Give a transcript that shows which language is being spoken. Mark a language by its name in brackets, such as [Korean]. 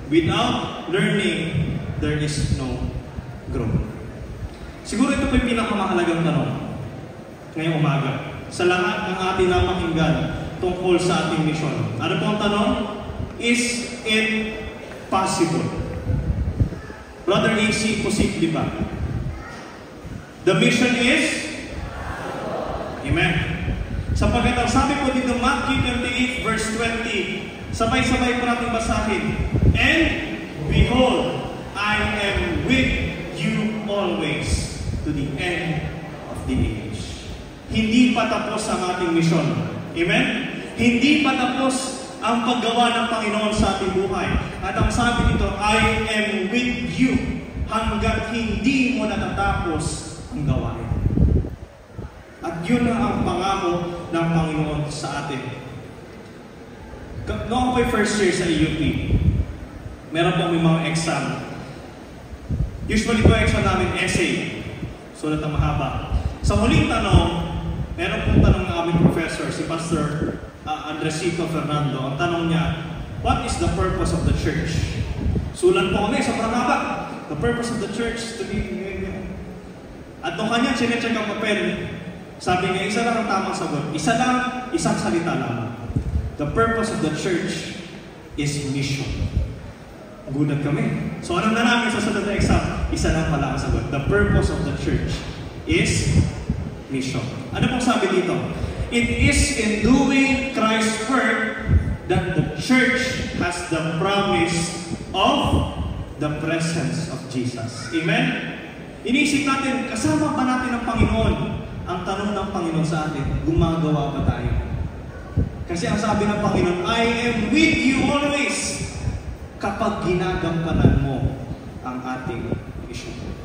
[English] Without learning, there is no growth. [Filipino] Siguro ito po yung pinakamahalagang tanong ngayong umaga sa lahat ng ating napakinggan tungkol sa ating misyon. Ano po ang tanong? [English] Is it possible? [Filipino] Brother AC, posible ba? [English] The mission is? [Filipino] Amen. Sapagkat ang sabi po dito, Matthew 28 verse 20, sabay-sabay po natin basahin. [English] And behold, I am with you always to the end of the age. [Filipino] Hindi pa tapos ang ating misyon. Amen? Hindi pa tapos ang paggawa ng Panginoon sa ating buhay. At ang sabi dito, [English] I am with you [Filipino] hanggang hindi mo natatapos ang gawain. At yun ang pangako ng Panginoon sa atin. Noong ako'y first year sa EUP, meron po may mga exam. Usually po exam namin essay. Sulat na mahaba. Sa huling tanong, meron pong tanong ng aming professor, si Pastor Andresito Fernando. Ang tanong niya, [English] what is the purpose of the church? [Filipino] Sulat po kami, sobrang haba. [English] The purpose of the church to be... [Filipino] At nung kanya chinecheck ang papel, sabi niya, isa lang ang tamang sagot. Isa lang, isang salita lang. [English] The purpose of the church is mission. [Filipino] Gulat kami. So anong na namin sa sunod na exam? Isa lang pala ang sagot. [English] The purpose of the church is mission. [Filipino] Ano pong sabi dito? [English] It is in doing Christ's work that the church has the promise of the presence of Jesus. Amen? [Filipino] Inisip natin, kasama ba natin ang Panginoon? Ang tanong ng Panginoon sa atin, gumagawa ba tayo? Kasi ang sabi ng Panginoon, [English] I am with you always [Filipino] kapag ginagampanan mo ang ating mission.